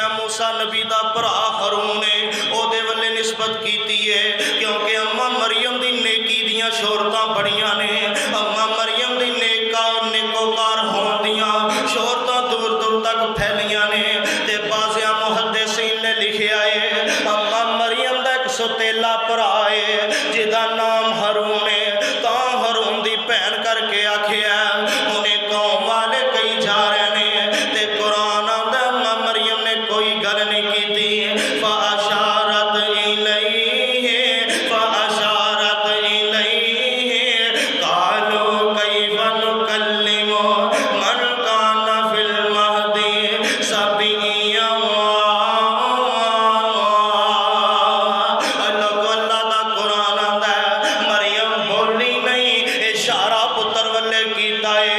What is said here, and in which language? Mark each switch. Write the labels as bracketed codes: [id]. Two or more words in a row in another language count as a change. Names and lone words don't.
[pa] موسیٰ نبی دا بھرا ہارون ہے اودے والے نسبت کیتی ہے کیونکہ اماں مریم دی نیکی دیاں شہرتاں بڑیاں نے اماں مریم دی نیکوکار ہون دیاں شہرتاں دور دور تک پھیلیاں نے تے بعضے محدثین نے لکھیا ہے اماں مریم دا ایک سوتیلا بھرا ہے جیہدا نام ہارون ہے تاں ہارون دی بھین کرکے آکھیا. انہیں قوم والے کئی جا رہے نے تے قرآن آندا اماں مریم نے کوئی گل نہیں کیتی [ar] فأشارت إليه فأشارت إليه قالوا كيف نكلم من كان في المهد صبيا. [pa] اللہ دا قرآن آندا مریم بولی نہیں اشارہ پتر والے کیتا